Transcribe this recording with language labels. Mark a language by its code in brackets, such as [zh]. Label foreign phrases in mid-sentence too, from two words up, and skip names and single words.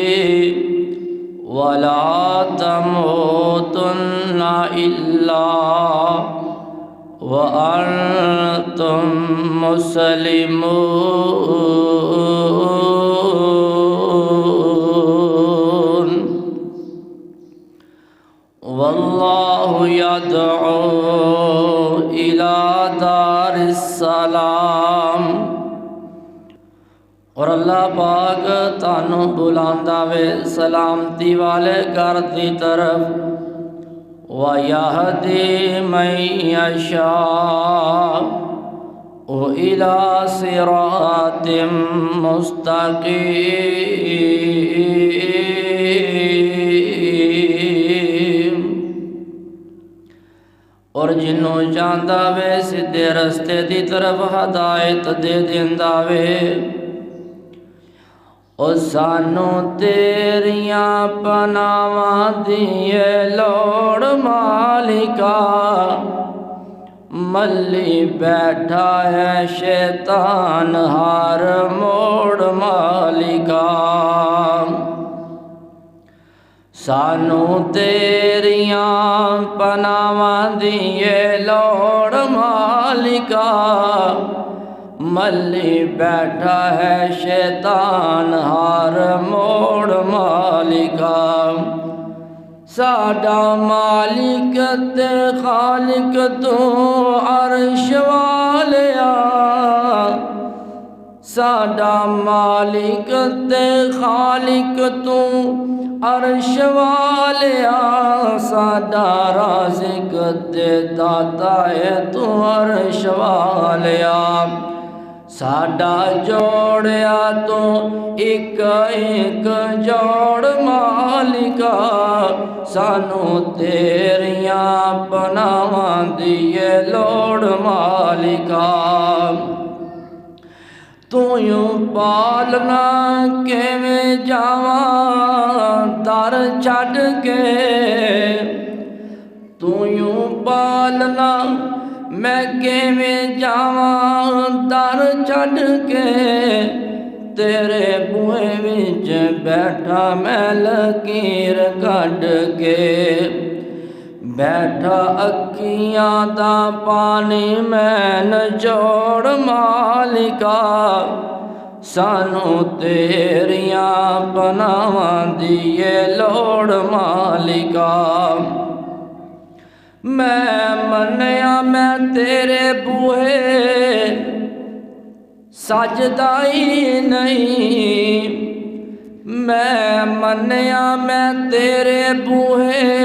[ar] ولا تموتن الا وانتم مسلمون واللہ یدعو الى دار السلام [pa] اور اللہ پاک تانوں بلاندا وے سلامتی والے گھر دی طرف [ar] وَيَهْدِي مَن يَشَاءُ إِلَى صِرَاطٍ مُسْتَقِيمٍ [pa] اور جنوں چاہندا وے سیدھے رستے دی طرف ہدایت دے دیندا وے او سانوں تیریاں پناواں دیے لوڑ مالکا ملی بیٹھا ہے شیطان ہر موڑ مالکا سانوں تیریاں پناواں دیے لوڑ مالکا ملی بیٹھا ہے شیطان ہر موڑ مالکا ساڈا مالک تے خالق تو عرش والیا ساڈا مالک تے خالق تو عرش والیا ساڈا رازق تے داتا ہے تو عرش والیا ساڈا جوڑیا تو ایک ایک جوڑ مالکا سانوں تیریاں پناواں دیے لوڑ مالکا تو یوں پالنا کیویں جاواں در چھڈ کے تو یوں پالنا میں کیویں جاواں در چھڈ کے تیرے بوئے وچ بیٹھا میں لکیر کڈ کے بیٹھا اکھیاں دا پانی میں نچوڑ مالکا سانوں تیریاں پناواں دیے لوڑ مالکا میں منیا میں تیرے بوئے سجدہ ہی نہیں میں منیا میں تیرے بوئے